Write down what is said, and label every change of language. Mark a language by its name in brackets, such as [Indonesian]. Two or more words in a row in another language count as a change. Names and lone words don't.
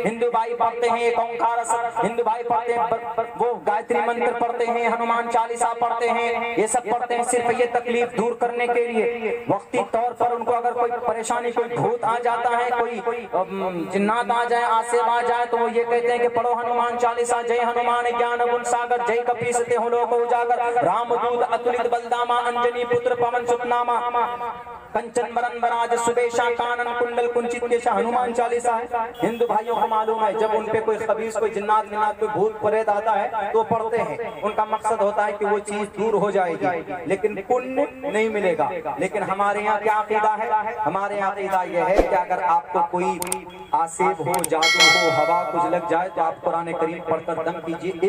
[Urdu] ہندو بھائی پڑھتے ہیں [Punjabi] ایک اومکار ست، [Urdu] ہندو بھائی پڑھتے ہیں وہ گایتری منتر پڑھتے ہیں، ہنومان چالیسا پڑھتے ہیں، یہ سب پڑھتے ہیں صرف یہ تکلیف دور کرنے کے لیے۔ وقتی طور پر ان کو اگر کوئی پریشانی، کوئی بھوت آ جاتا ہے، کوئی جنات آ جائے، آسیب آ جائے، تو وہ یہ کہتے ہیں کہ پڑھو ہنومان چالیسا، [Awadhi] जय हनुमान ज्ञान गुण सागर जय कपीसते हो लोक उजागर रामदूत अतुलित बलदामा अंजनी पुत्र पवन सुतनामा कंचन बरन बराज सुबेशा कानन कुंडल कुंचित केशा। [Urdu] ہنومان چالیسا ہے. ہندو بھائیوں کو معلوم ہے جب ان پہ کوئی خبیث، کوئی جنات منات، کوئی بھوت پریت آتا ہے تو پڑھتے ہیں، ان کا مقصد ہوتا ہے کہ وہ چیز دور ہو جائے گی، لیکن پن نہیں ملے گا. لیکن ہمارے یہاں کیا عقیدہ ہے؟ ہمارے یہاں عقیدہ یہ ہے کہ اگر آپ کو کوئی آسیب ہو، جادو ہو، ہوا کچھ لگ جائے تو آپ قرآن کریم پڑھ کر دم کیجیے.